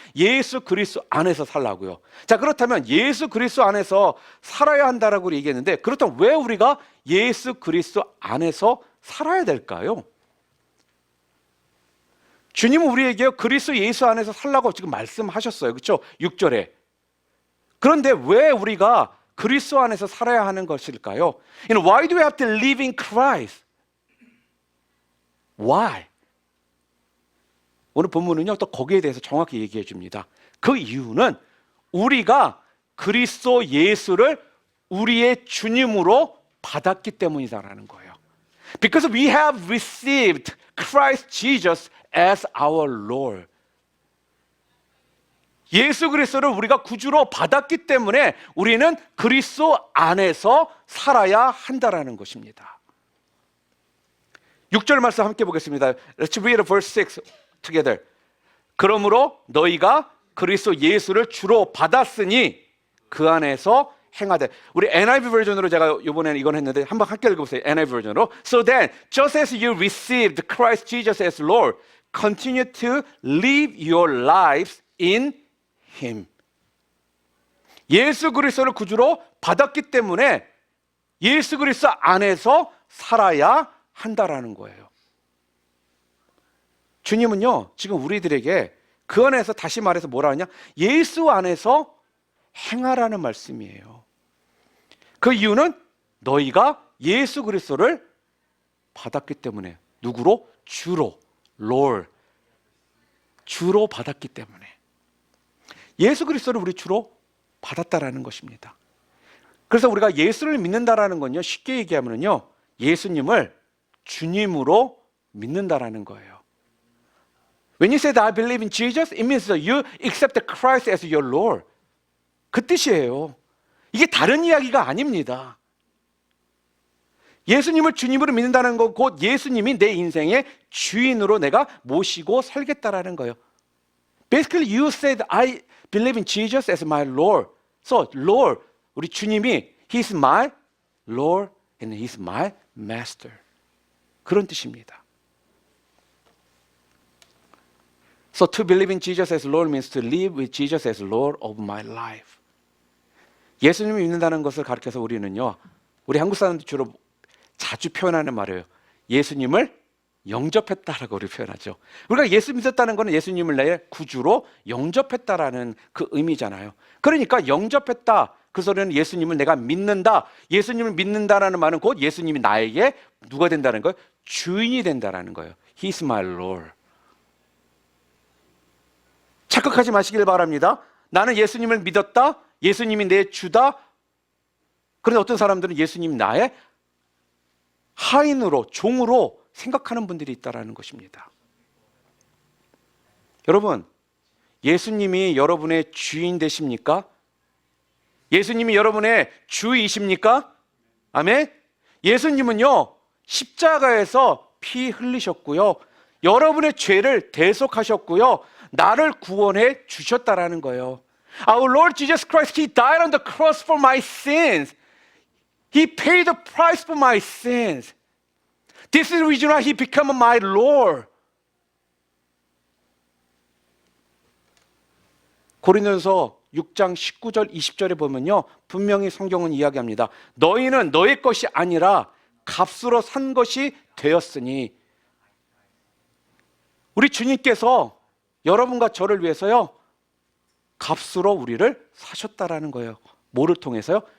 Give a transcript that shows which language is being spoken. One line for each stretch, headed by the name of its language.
Korean: 예수 그리스도 안에서 살라고요. 자, 그렇다면 예수 그리스도 안에서 살아야 한다라고 얘기했는데, 그렇다면 왜 우리가 예수 그리스도 안에서 살아야 될까요? 주님은 우리에게 그리스도 예수 안에서 살라고 지금 말씀하셨어요. 그렇죠? 6절에. 그런데 왜 우리가 그리스도 안에서 살아야 하는 것일까요?
English: Why do we have to live in Christ? Why?
Korean: 오늘 본문은요, 또 거기에 대해서 정확히 얘기해 줍니다. 그 이유는 우리가 그리스도 예수를 우리의 주님으로 받았기 때문이다라는 거예요.
English: Because we have received Christ Jesus as our Lord.
Korean: 예수 그리스도를 우리가 구주로 받았기 때문에 우리는 그리스도 안에서 살아야 한다라는 것입니다. 6절 말씀 함께 보겠습니다.
English: Let's read verse 6 together.
Korean: 그러므로 너희가 그리스도 예수를 주로 받았으니 그 안에서 행하되. 우리 NIV 버전으로 제가 이번에는 이건 했는데 한번 함께 읽어보세요. NIV 버전으로.
English: So then, just as you received Christ Jesus as Lord, continue to live your lives in Him.
Korean: 예수 그리스도를 구주로 받았기 때문에 예수 그리스도 안에서 살아야 한다라는 거예요. 주님은요, 지금 우리들에게 그 안에서 다시 말해서 뭐라 하냐? 예수 안에서 행하라는 말씀이에요. 그 이유는 너희가 예수 그리스도를 받았기 때문에. 누구로? 주로. 롤. 주로 받았기 때문에. 예수 그리스도를 우리 주로 받았다라는 것입니다. 그래서 우리가 예수를 믿는다라는 건요, 쉽게 얘기하면요, 예수님을 주님으로 믿는다라는 거예요.
English: When you say that I believe in Jesus, it means that you accept Christ as your Lord.
Korean: 그 뜻이에요. 이게 다른 이야기가 아닙니다. 예수님을 주님으로 믿는다는 건 곧 예수님이 내 인생의 주인으로 내가 모시고 살겠다라는 거예요.
English: Basically, you said I believe in Jesus as my Lord. So, Lord,
Korean: 우리 주님이
English: He's my Lord and He's my Master.
Korean: 그런 뜻입니다.
English: So, to believe in Jesus as Lord means to live with Jesus as Lord of my life.
Korean: 예수님을 믿는다는 것을 가르쳐서 우리는요, 우리 한국 사람들 주로 자주 표현하는 말이에요. 예수님을 영접했다라고 우리 표현하죠. 우리가 예수 믿었다는 것은 예수님을 내 구주로 영접했다라는 그 의미잖아요. 그러니까 영접했다. 그 소리는 예수님을 내가 믿는다. 예수님을 믿는다라는 말은 곧 예수님이 나에게 누가 된다는 거예요? 주인이 된다라는 거예요. He's my Lord. 착각하지 마시길 바랍니다. 나는 예수님을 믿었다. 예수님이 내 주다. 그런데 어떤 사람들은 예수님 나의 하인으로, 종으로 생각하는 분들이 있다는 것입니다. 여러분, 예수님이 여러분의 주인 되십니까? 예수님이 여러분의 주이십니까? 아멘? 예수님은요, 십자가에서 피 흘리셨고요, 여러분의 죄를 대속하셨고요, 나를 구원해 주셨다라는 거예요.
English: Our Lord Jesus Christ, He died on the cross for my sins. He paid the price for my sins. This is the reason why He became my Lord.
Korean: 고린도전서 6장 19절 20절에 보면요, 분명히 성경은 이야기합니다. 너희는 너의 것이 아니라 값으로 산 것이 되었으니. 우리 주님께서 여러분과 저를 위해서요, 값으로 우리를 사셨다라는 거예요. 뭐를 통해서요?